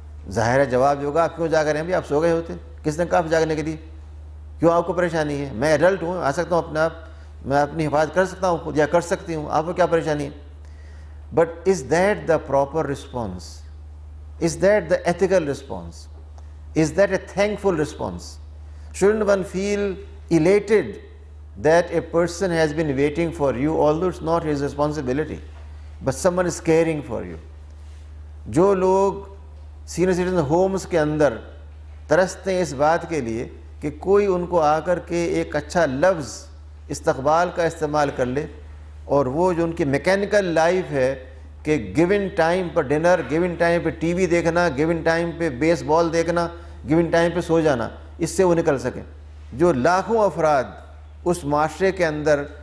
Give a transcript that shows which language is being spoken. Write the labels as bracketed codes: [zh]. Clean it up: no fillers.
[ur] ظاہر ہے جواب ہوگا آپ کیوں جاگ رہے ہیں؟ بھی آپ سو گئے ہوتے، کس نے کہا آپ جاگنے کے لیے؟ کیوں آپ کو پریشانی ہے؟ میں ایڈلٹ ہوں، آ سکتا ہوں اپنے آپ، میں اپنی حفاظت کر سکتا ہوں یا کر سکتی ہوں، آپ کو کیا پریشانی ہے؟ [en] But is that the proper response? Is that the ethical response? Is that a thankful response? Shouldn't one feel elated that a person has been waiting for you, although it's not his responsibility, but someone is caring for you? [ur] جو لوگ senior citizen homes کے اندر ترستے ہیں اس بات کے لیے کہ کوئی ان کو آ کر کے ایک اچھا لفظ استقبال کا استعمال کر لے، اور وہ جو ان کی میکینیکل لائف ہے کہ گیون ٹائم پر ڈنر، گیون ٹائم پہ ٹی وی دیکھنا، گیون ٹائم پہ بیس بال دیکھنا، گیون ٹائم پہ سو جانا، اس سے وہ نکل سکیں۔ جو لاکھوں افراد اس معاشرے کے اندر